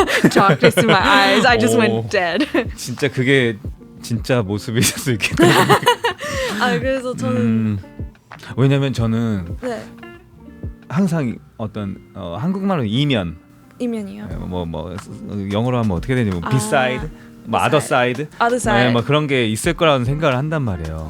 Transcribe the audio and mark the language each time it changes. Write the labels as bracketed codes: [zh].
[en] Darkness in my eyes. I just went dead. [ko] 진짜 그게 진짜 모습이실 수 있겠다. 그래서 저는 왜냐면 저는 네. 항상 어떤 한국말로 이면이요. 뭐 영어로 하면 어떻게 되지? [en] 뭐 B-side, 뭐 other side, other side. [ko] 네, 뭐 그런 게 있을 거라는 생각을 한단 말이에요.